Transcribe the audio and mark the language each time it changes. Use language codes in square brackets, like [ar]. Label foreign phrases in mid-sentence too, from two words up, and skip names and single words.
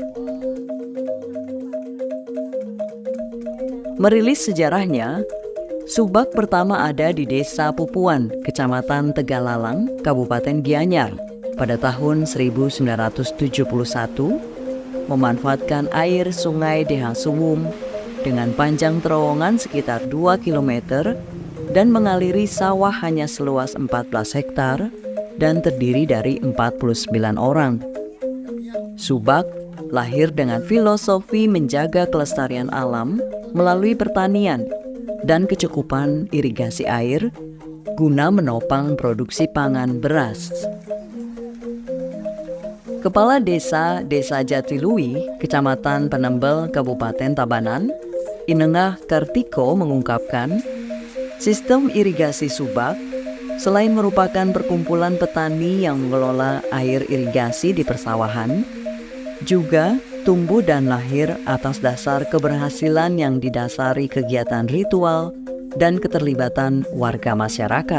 [id] Merilis sejarahnya, Subak pertama ada di Desa Pupuan, Kecamatan Tegalalang, Kabupaten Gianyar pada tahun 1971, memanfaatkan air sungai Deha Suwung dengan panjang terowongan sekitar 2 km dan mengaliri sawah hanya seluas 14 hektar dan terdiri dari 49 orang. Subak lahir dengan filosofi menjaga kelestarian alam melalui pertanian dan kecukupan irigasi air guna menopang produksi pangan beras. Kepala Desa Jatiluwih, Kecamatan Panembel, Kabupaten Tabanan, Inengah Kartiko mengungkapkan, sistem irigasi Subak selain merupakan perkumpulan petani yang mengelola air irigasi di persawahan, juga tumbuh dan lahir atas dasar keberhasilan yang didasari kegiatan ritual dan keterlibatan warga masyarakat.